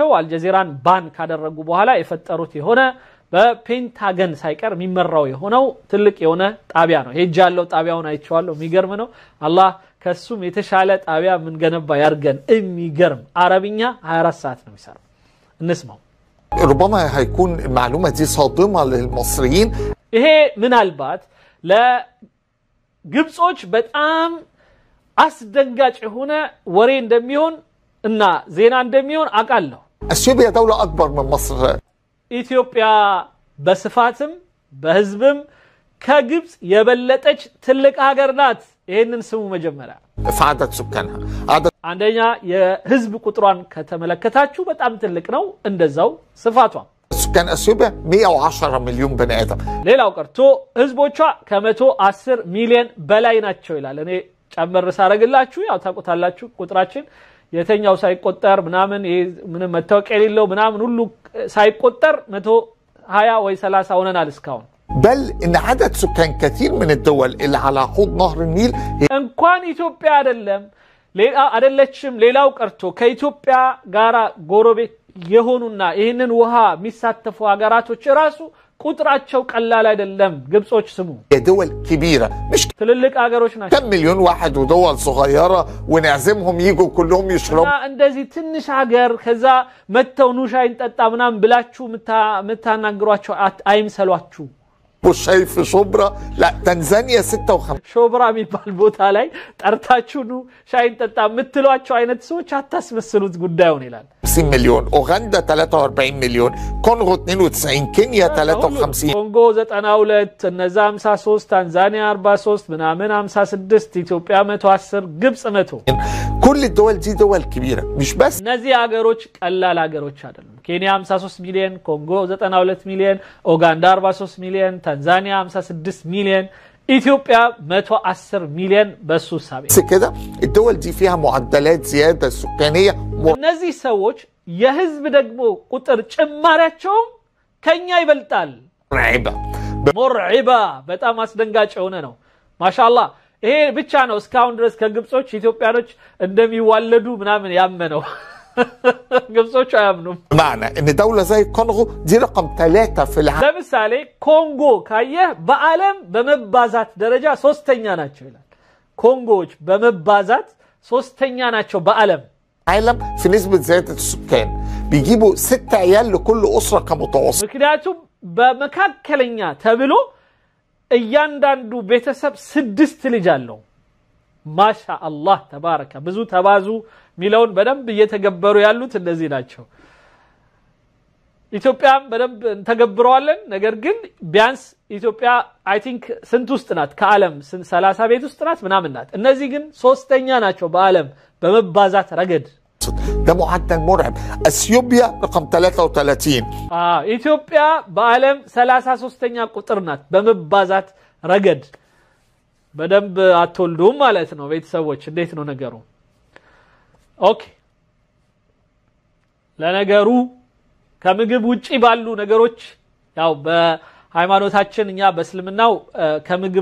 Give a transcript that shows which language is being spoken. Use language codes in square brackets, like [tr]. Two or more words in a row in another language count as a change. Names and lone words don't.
[am] አልጀዚራን ባን ካደረጉ በኋላ የፈጠሩት የሆነ በፔንታገን ሳይቀር የሚመራው የሆነው ትልቅ የሆነ ጣቢያ ነው ሄጃለው ጣቢያውን አይቼዋለሁ የሚገርም ነው አላህ ከሱም የተሻለ ጣቢያ ምን ገነባ ያርገን የሚገርም አረብኛ 24 ሰዓት ነው የሚሰራው እንስማው [ar] ربما هيكون المعلومه دي صادمه للمصريين [am] ይሄ ምናልባት ለግብጾች በጣም አስደንጋጭ የሆነ ወሬ እንደሚሆን እና ዜና እንደሚሆን አቃለሁ [ar] اثيوبيا دوله اكبر من مصر [am] ኢትዮጵያ በስፋትም በህዝብም ከግብጽ የበለጠች ትልቅ ሀገር ናት ይሄንን ስሙ መጀመሪያ [ar] فعدد سكانها [am] አንደኛ የህዝብ ቁጥሯን ከተመለከታችሁ በጣም ትልቅ ነው እንደዛው ስፋቷ [ar] سكان اثيوبيا 110 مليون بني ادم [am] ሌላው ቀርቶ ህዝቦቿ ከ110 ሚሊዮን በላይ ናቸው ይላል እኔ ጨምር ሳረግላችሁ ያው ታቆታላችሁ ቁጥራችን የተኛው ሳይቆጠር ምናምን ምንም መታወቂያ የሌለው ምናምን ሁሉ ሳይቆጠር 120 ወይ 30 ሆነናል እስካሁን [ar] بل ان عدد سكان كثير من الدول اللي على حوض نهر النيل [am] እንኳን ኢትዮጵያ አይደለችም ሌላው ቀርቶ ከኢትዮጵያ ጋራ ጎረቤት የሆኑና ይሄንን ውሃ የሚሳተፉ ሀገራቶች ራሱ ቁጥራቸው ቀላል አይደለም ግብጾች ስሙ [ar] دول كبيره مش [am] ትልልቅ ሀገሮች ናቸው [ar] كم مليون واحد ودول صغيره ونعزمهم يجوا كلهم يشربوا [am] እንደዚህ ትንሽ ሀገር ከዛ መተው ኑ ሻይ እንጠጣ ምናምን ብላችሁ መታናግሯቸው አይምሰሏችሁ [ar] والشاي في شبرا لا تنزانيا 56 [am] شبرا የሚባል ቦታ ላይ ጠርታችሁ ኑ ሻይ እንጠጣ ምትሏቸው አይነት ሰዎች አታስመስሉት ጉዳዩን ይላል [ar] 50 مليون اوغندا 43 مليون كونغو 92 كينيا 53 [am] كونغو 92 እነዛ 53 ታንዛኒያ 43 ምናምን 56 ኢትዮጵያ 110 ግብጽ 100 [ar] كل الدول دي دول كبيره مش بس [am] እነዚህ ሀገሮች ቀላል ሀገሮች አይደሉም ኬንያ 53 ሚሊዮን ኮንጎ 92 ሚሊዮን ኡጋንዳ 43 ሚሊዮን ታንዛኒያ 56 ሚሊዮን ኢትዮጵያ 110 ሚሊዮን በሱ ሳቢ [ar] كده الدول دي فيها معدلات زياده سكانيه [am] እነዚህ ሰዎች የህዝብ ደግሞ ቁጥር ጭማሪያቸው ከኛ ይበልጣል مرعبه በጣም አስደንጋጭ ሆነ ነው ማሻአላህ ይሄ ብቻ ነው እስካሁን ድረስ ከግብጾች ኢትዮጵያኖች እንደሚዋለዱ ምናምን ያመነው ግብጾች አያምኑም [ar] معنى ان دوله زي الكونغو دي رقم 3 في العالم [am] ለምሳሌ ኮንጎ ካየህ በአለም በመባዛት ደረጃ ሶስተኛ ናቸው ይላል ኮንጎዎች በመባዛት ሶስተኛ ናቸው በአለም [ar] عالم في نسبه زياده السكان بيجيبوا 6 عيال لكل اسره كمتوسط [am] ምክንያቱም በመካከለኛ ተብሎ እያንዳንዱ ቤተሰብ 6 ልጅ አለው ማሻአላህ ተባረከ ብዙ ተባዙ ሚሊዮን በደንብ እየተገበሩ ያሉት እንደዚህ ናቸው ኢትዮጵያም በደንብ ተገብረዋለን ነገር ግን ቢያንስ ኢትዮጵያ [en] I think [am] ስንት ውስጥ ናት ከዓለም 30 ቤት ውስጥ ናት ምናምን ናት እነዚህ ግን ሶስተኛ ናቸው በዓለም በመባዛት ረገድ [ar] ده معدل مرعب اثيوبيا رقم 33 [am] ኢትዮጵያ በዓለም 33ኛ ቁጥር ናት በመባዛት ረገድ በደንብ አትወልዱም ማለት ነው ቤተሰቦች እንዴት ነው ነገሩ ኦኬ ለነገሩ ከምግብ ውጪ ባሉ ነገሮች ያው በሃይማኖታችን እኛ በእስልምናው ከምግብ